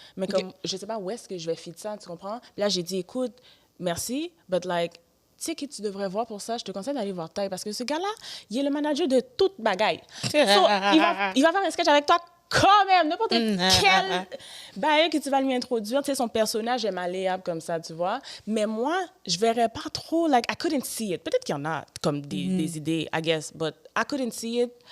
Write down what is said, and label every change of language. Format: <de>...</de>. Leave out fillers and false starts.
<fr>Mais comme, je sais pas où est-ce que je vais fit ça, tu comprends? Puis là, j'ai dit, écoute, merci,</fr> <en>but like,</en> <fr>tu sais qui tu devrais voir pour ça? Je te conseille d'aller voir Taille parce que ce gars-là, il est le manager de toute bagaille. So, il va faire un sketch avec toi quand même, n'importe quel bail que tu vas lui introduire. Tu sais, son personnage est malléable comme ça, tu vois. Mais moi, je verrais pas trop,</fr> <en>like, I couldn't see it.</en> <fr>Peut-être qu'il y en a comme des idées,</fr> <en>I guess, but I couldn't see it.</en>